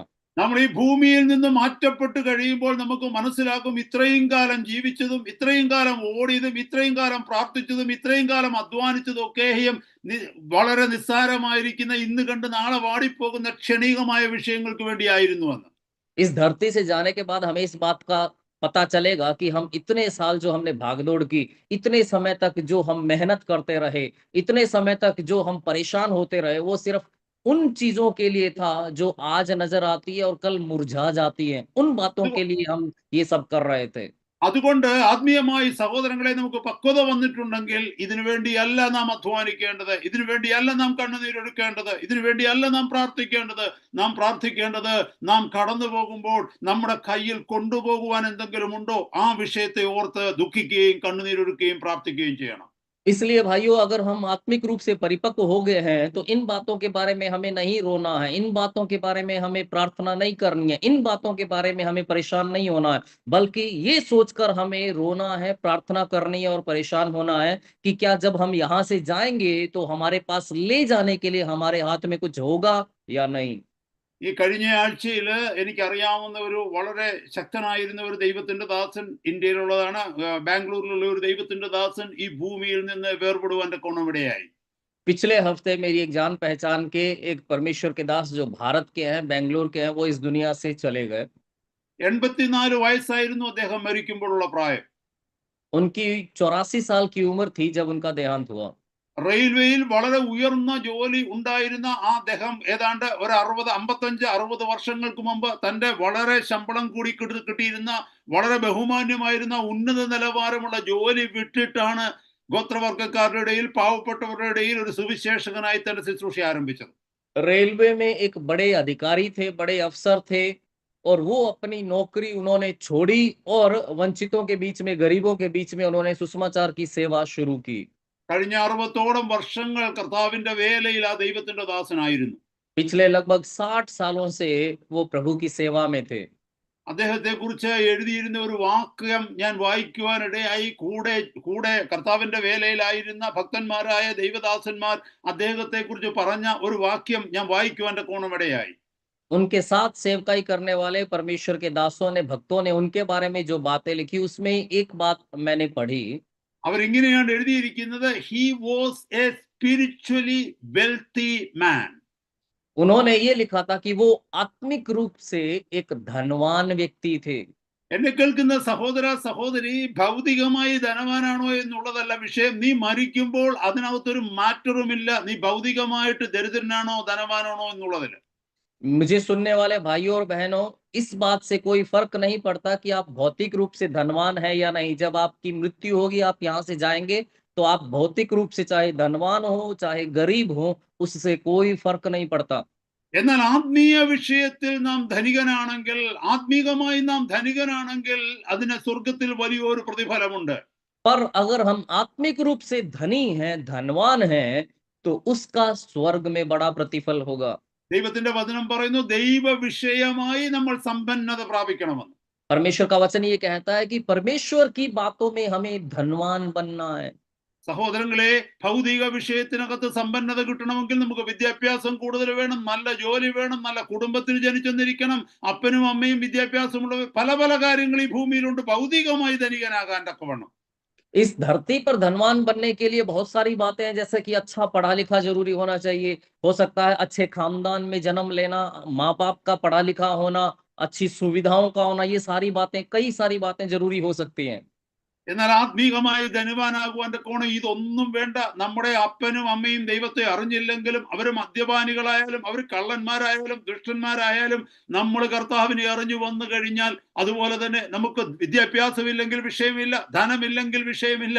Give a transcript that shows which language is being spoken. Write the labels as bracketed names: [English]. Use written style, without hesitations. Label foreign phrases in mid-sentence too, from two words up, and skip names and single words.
[Malayalam] നമ്മൾ ഈ ഭൂമിയിൽ നിന്ന് മാറ്റപ്പെട്ട് കഴിയുമ്പോൾ നമുക്ക് മനസ്സിലാക്കും, ഇത്രയും കാലം ജീവിച്ചതും, ഇത്രയും കാലം ഓടിയതും, ഇത്രയും കാലം പ്രാർത്ഥിച്ചതും, ഇത്രയും കാലം അധ്വാനിച്ചതും ഒക്കെയും വളരെ നിസ്സാരമായിരിക്കുന്ന, ഇന്ന് കണ്ട് നാളെ വാടിപ്പോകുന്ന ക്ഷണികമായ വിഷയങ്ങൾക്ക് വേണ്ടിയായിരുന്നു എന്ന്. [Hindi] इस धरती से जाने के बाद हमें इस बात का पता चलेगा कि हम इतने साल जो हमने भागदौड़ की, इतने समय तक जो हम मेहनत करते रहे, इतने समय तक जो हम परेशान होते रहे, वो सिर्फ उन चीजों के लिए था जो आज नजर आती है और कल मुरझा जाती है। उन बातों के लिए हम ये सब कर रहे थे। [Malayalam] അതുകൊണ്ട് ആത്മീയമായി സഹോദരങ്ങളെ, നമുക്ക് പക്വത വന്നിട്ടുണ്ടെങ്കിൽ ഇതിനു വേണ്ടിയല്ല നാം അധ്വാനിക്കേണ്ടത്, ഇതിനു വേണ്ടിയല്ല നാം കണ്ണുനീരൊടുക്കേണ്ടത്, ഇതിനു വേണ്ടിയല്ല നാം പ്രാർത്ഥിക്കേണ്ടത് നാം കടന്നു പോകുമ്പോൾ നമ്മുടെ കയ്യിൽ കൊണ്ടുപോകുവാൻ എന്തെങ്കിലും ഉണ്ടോ, ആ വിഷയത്തെ ഓർത്ത് ദുഃഖിക്കുകയും കണ്ണുനീരൊടുക്കുകയും പ്രാർത്ഥിക്കുകയും ചെയ്യണം. [Hindi] इसलिए भाइयों, अगर हम आत्मिक रूप से परिपक्व हो गए हैं, तो इन बातों के बारे में हमें नहीं रोना है, इन बातों के बारे में हमें प्रार्थना नहीं करनी है, इन बातों के बारे में हमें परेशान नहीं होना है, बल्कि ये सोचकर हमें रोना है, प्रार्थना करनी है और परेशान होना है कि क्या जब हम यहाँ से जाएंगे तो हमारे पास ले जाने के लिए हमारे हाथ में कुछ होगा या नहीं। [Malayalam] ഈ കഴിഞ്ഞ ആഴ്ചയിൽ എനിക്കറിയാവുന്ന ഒരു വളരെ ശക്തനായിരുന്ന ഒരു ദൈവത്തിന്റെ ദാസൻ, ഇന്ത്യയിലുള്ളതാണ്, ബാംഗ്ലൂരിലുള്ള ഒരു ദൈവത്തിന്റെ ദാസൻ ഈ ഭൂമിയിൽ നിന്ന് വേർപെടുവാന്റെ കൊണമിടയായി. [Hindi] पिछले हफ्ते मेरी एक जान पहचान के एक परमेश्वर के दास जो भारत के हैं, बेंगलोर के हैं, वो इस दुनिया से चले गए. [Malayalam] 84 വയസ്സായിരുന്നു അദ്ദേഹം മരിക്കുമ്പോഴുള്ള പ്രായം. [Hindi] उनकी 84 साल की उम्र थी जब उनका देहांत हुआ। [Malayalam] റെയിൽവേയിൽ വളരെ ഉയർന്ന ജോലി ഉണ്ടായിരുന്ന ആ അദ്ദേഹം ഏതാണ്ട് ഒരു 55-60 വർഷങ്ങൾക്ക് മുമ്പ് തന്റെ വളരെ ശമ്പളം കൂടി കിട്ടിയിരുന്ന വളരെ ബഹുമാന്യമായിരുന്ന ഉന്നത നിലവാരമുള്ള ജോലി വിട്ടിട്ടാണ് ഗോത്രവർഗക്കാരുടെ ഇടയിൽ, പാവപ്പെട്ടവരുടെ ഇടയിൽ ഒരു സുവിശേഷകനായി തന്റെ ശുശ്രൂഷ ആരംഭിച്ചത്. [Hindi] रेलवे में एक बड़े अधिकारी थे, बड़े अफसर थे, और वो अपनी नौकरी उन्होंने छोड़ी और वंचितों के बीच में, गरीबों के बीच में उन्होंने सुसमाचार की सेवा शुरू की। [Malayalam] കഴിഞ്ഞ 60ഓളം വർഷങ്ങൾ കർത്താവിന്റെ വേലയിൽ ആ ദൈവത്തിന്റെ ദാസനായിരുന്നു. [Hindi] पिछले लगभग 60 सालों से वो प्रभु की सेवा में थे। [Malayalam] അദ്ദേഹത്തെ കുറിച്ച് എഴുതിയിരുന്ന ഒരു വാക്യം ഞാൻ വായിക്കുവാനിടയായി. കൂടെ കർത്താവിന്റെ വേലയിലായിരുന്ന ഭക്തന്മാരായ ദൈവദാസന്മാർ അദ്ദേഹത്തെ കുറിച്ച് പറഞ്ഞ ഒരു വാക്യം ഞാൻ വായിക്കുവാൻ കോണമിടയായി. [Hindi] उनके साथ सेवकाई करने वाले परमेश्वर के दासों ने, भक्तों ने उनके बारे में जो बातें लिखी, उसमें एक बात मैंने पढ़ी। [Malayalam] അവരിങ്ങനെയാണ് എഴുതിയിരിക്കുന്നത്: [English] He was a spiritually wealthy man. [Hindi] उन्होंने ये लिखा था कि वो आत्मिक रूप से एक धनवान व्यक्ति थे। [Malayalam] എന്നെ കേൾക്കുന്ന സഹോദര സഹോദരി, ഭൗതികമായി ധനവാനാണോ എന്നുള്ളതല്ല വിഷയം. നീ മരിക്കുമ്പോൾ അതിനകത്തൊരു മാറ്ററുമില്ല നീ ഭൗതികമായിട്ട് ദരിദ്രനാണോ ധനവാനാണോ എന്നുള്ളതിൽ. [Hindi] मुझे सुनने वाले भाइयों और बहनों, इस बात से कोई फर्क नहीं पड़ता कि आप भौतिक रूप से धनवान है या नहीं। जब आपकी मृत्यु होगी, आप यहाँ से जाएंगे, तो आप भौतिक रूप से चाहे धनवान हो चाहे गरीब हो, उससे कोई फर्क नहीं पड़ता। [Malayalam] എന്നാൽ ആത്മീയ വിഷയത്തിൽ നാം ധനികനാണെങ്കിൽ, ആത്മീകമായി നാം ധനികനാണെങ്കിൽ അതിന് സ്വർഗത്തിൽ വലിയൊരു പ്രതിഫലമുണ്ട്. [Hindi] पर अगर हम आत्मिक रूप से धनी हैं, धनवान हैं, तो उसका स्वर्ग में बड़ा प्रतिफल होगा। [Malayalam] ദൈവത്തിന്റെ വചനം പറയുന്നു ദൈവ വിഷയമായി നമ്മൾ സമ്പന്നത പ്രാപിക്കണമെന്ന്. [Hindi] परमेश्वर का वचन ये कहता है कि परमेश्वर की बातों में हमें धनवान बनना है। [Malayalam] സഹോദരങ്ങളെ, ഭൗതിക വിഷയത്തിനകത്ത് സമ്പന്നത കിട്ടണമെങ്കിൽ നമുക്ക് വിദ്യാഭ്യാസം കൂടുതൽ വേണം, നല്ല ജോലി വേണം, നല്ല കുടുംബത്തിൽ ജനിച്ചെന്നിരിക്കണം, അപ്പനും അമ്മയും വിദ്യാഭ്യാസമുള്ള പല പല കാര്യങ്ങൾ ഈ ഭൂമിയിലുണ്ട് ഭൗതികമായി ധനികനാകാൻ തക്കവണ്ണം. [Hindi] इस धरती पर धनवान बनने के लिए बहुत सारी बातें हैं, जैसे कि अच्छा पढ़ा लिखा जरूरी होना चाहिए, हो सकता है अच्छे खानदान में जन्म लेना, माँ बाप का पढ़ा लिखा होना, अच्छी सुविधाओं का होना, ये सारी बातें, कई सारी बातें जरूरी हो सकती हैं। [Malayalam] എന്നാൽ ആത്മീകമായി ധനവാനാകുവാന്റെ കോണം ഇതൊന്നും വേണ്ട. നമ്മുടെ അപ്പനും അമ്മയും ദൈവത്തെ അറിഞ്ഞില്ലെങ്കിലും, അവർ മദ്യപാനികളായാലും അവർ കള്ളന്മാരായാലും ദുഷ്ടന്മാരായാലും, നമ്മൾ കർത്താവിനെ അറിഞ്ഞു വന്നു കഴിഞ്ഞാൽ, അതുപോലെ തന്നെ നമുക്ക് വിദ്യാഭ്യാസമില്ലെങ്കിൽ വിഷയമില്ല, ധനമില്ലെങ്കിൽ വിഷയമില്ല.